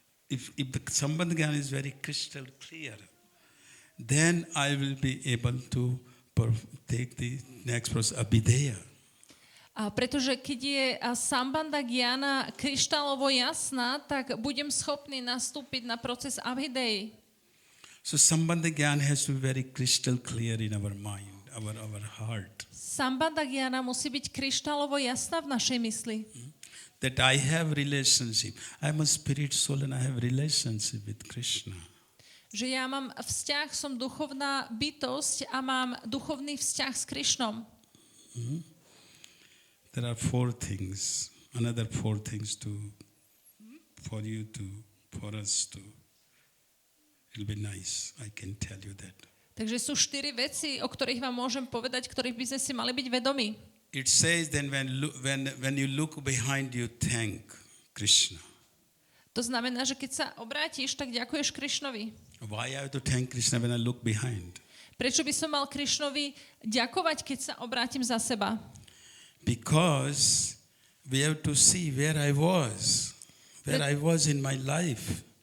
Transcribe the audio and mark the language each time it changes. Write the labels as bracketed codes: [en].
[en] If the sambandha gyan is very crystal clear, then I will be able to take the next process, abhideya. [sk] A pretože keď je sambandha gyana kryštálovo jasná, tak budem schopný nastúpiť na proces abhidei. [en] So sambandha gyan has to be very crystal clear in our mind, our heart. [sk] Sambandha gyana musí byť kryštálovo jasná v našej mysli. [en] That I have relationship. I am a spirit soul and I have relationship with Krishna. [sk] Že ja mám vzťah, som duchovná bytosť a mám duchovný vzťah s Krišnom. [en] There are another four things for us to, it'll be nice, I can tell you that. [sk] Takže sú 4 veci, o ktorých vám môžem povedať, ktorých by sme si mali byť vedomí. [en] It says then when you look behind you, thank Krishna. [sk] To znamená, že keď sa obrátiš, tak ďakuješ Krišnovi. [en] Why I have to thank Krishna when I look behind? [sk] Prečo by som mal Krišnovi ďakovať, keď sa obrátim za seba? [en] Because we have to see where I was in my life.